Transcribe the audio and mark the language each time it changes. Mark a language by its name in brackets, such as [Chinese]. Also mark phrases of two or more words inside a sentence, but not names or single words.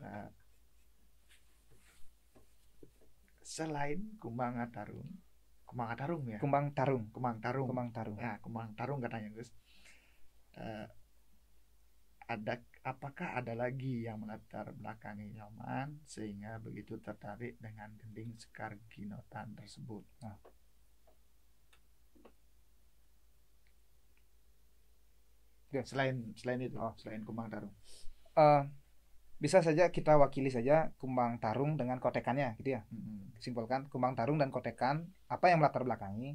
[Indonesian] Selain kumbang tarung ya. Kumbang tarung. Ya, kumbang tarung katanya Gus. Apakah ada lagi yang melatar belakangi Nyoman sehingga begitu tertarik dengan gending sekar ginotan tersebut? Selain itu, selain kumbang tarung. Bisa saja kita wakili saja kumbang tarung dengan kotekannya gitu ya. Simpulkan kumbang tarung dan kotekan, apa yang melatar belakangi?